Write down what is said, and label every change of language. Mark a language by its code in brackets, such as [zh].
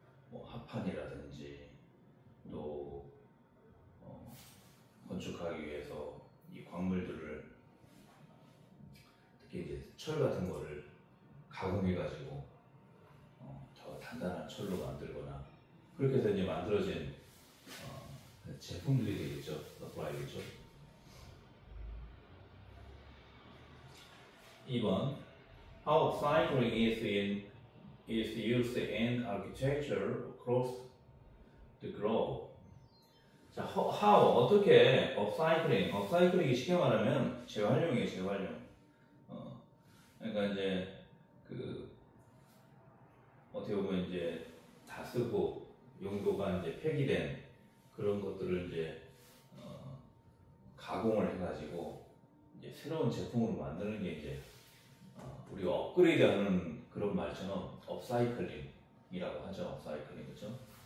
[ko] 뭐 합판이라든지 또 건축하기 위해서 이 광물들을 특히 이제 철 같은 거를 가공해가지고 더 단단한 철로 만들거나 그렇게 해서 이제 만들어진 제품들이 되겠죠, 서플라이겠죠. [en] 2번 How upcycling is used in architecture across the globe. [ko] 자, how 어떻게 upcycling이 쉽게 말하면 재활용이에요, 재활용. 그러니까 이제 그 어떻게 보면 이제 다 쓰고 용도가 이제 폐기된 그런 것들을 이제 가공을 해가지고 이제 새로운 제품으로 만드는 게 이제 우리가 업그레이드하는 그런 말처럼 업사이클링이라고 하죠. 업사이클링, 그렇죠?